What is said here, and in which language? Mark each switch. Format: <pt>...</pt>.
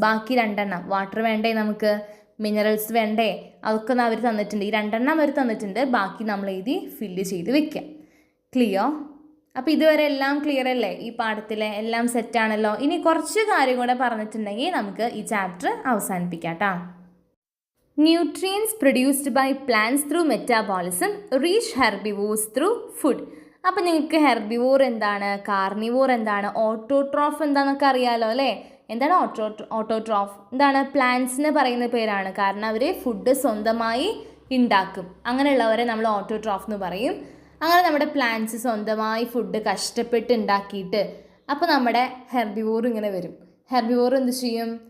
<ml>ബാക്കി രണ്ടെണ്ണം വാട്ടർ വേണ്ടേ നമുക്ക്, മിനറൽസ് വേണ്ടേ, അതൊക്കെ അവർ തന്നിട്ടുണ്ട്. ഈ രണ്ടെണ്ണം അവർ തന്നിട്ടുണ്ട്. ബാക്കി നമ്മൾ എഴുതി ഫില്ല് ചെയ്ത് വെക്കാം. ക്ലിയർ? അപ്പോൾ ഇതുവരെ എല്ലാം ക്ലിയർ അല്ലേ? ഈ പാഠത്തിലെ എല്ലാം സെറ്റാണല്ലോ. ഇനി കുറച്ച് കാര്യം കൂടെ പറഞ്ഞിട്ടുണ്ടെങ്കിൽ നമുക്ക് ഈ ചാപ്റ്റർ അവസാനിപ്പിക്കാം കേട്ടോ.</ml> <en>Nutrients produced by plants through metabolism reach herbivores through food.</en> <ml>അപ്പോൾ നിങ്ങൾക്ക് ഹെർബിവോർ എന്താണ്, കാർണിവോർ എന്താണ്, ഓട്ടോട്രോഫ് എന്താണെന്നൊക്കെ അറിയാലോ അല്ലേ. എന്താണ് ഓട്ടോട്രോഫ്? എന്താണ്? പ്ലാന്റ്സിന് പറയുന്ന പേരാണ്. കാരണം അവർ ഫുഡ് സ്വന്തമായി ഉണ്ടാക്കും. അങ്ങനെയുള്ളവരെ നമ്മൾ ഓട്ടോട്രോഫ് എന്ന് പറയും. അങ്ങനെ നമ്മുടെ പ്ലാന്റ്സ് സ്വന്തമായി ഫുഡ് കഷ്ടപ്പെട്ട് ഉണ്ടാക്കിയിട്ട് അപ്പോൾ നമ്മുടെ ഹെർബിവോർ ഇങ്ങനെ വരും. ഹെർബിവോർ എന്ത് ചെയ്യും?</ml>